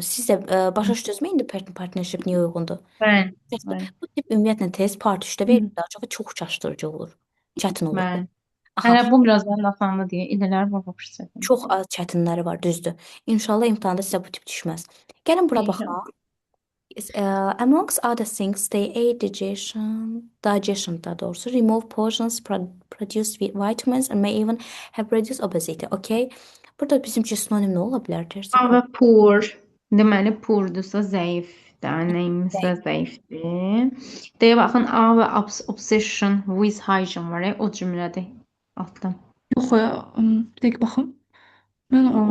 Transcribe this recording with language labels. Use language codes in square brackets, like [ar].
[az] Siz də başa düşdünüzmü indi partnership niyə uyğundur? Mən. Bu tip ümumiyyətlə test part 3-də verilir, daha çox çaşdırıcı olur. Çətin olur. Mən. Aha, Hələ bu biraz daha asandı deyə elələr var vəbşsə. çox az çətinləri var, düzdür. İnşallah imtahanda sizə bu tip düşməz. Gəlin bura baxaq. [en] Amongst other things, they aid digestion [az] daha doğrusu, [en] remove poisons, produce vitamins, and may even have reduced obesity. Okay. [az] Burada bizim üçün sinonim nə ola bilər? [en] There's a [az] A və poor. Deməli, poordursa zəifdir. Nəyimizsə zəifdir. Deyə baxın, A və obsession with hygiene var. O cümlədir. Altdan. Yox, bir dəqiqə baxım. Mən o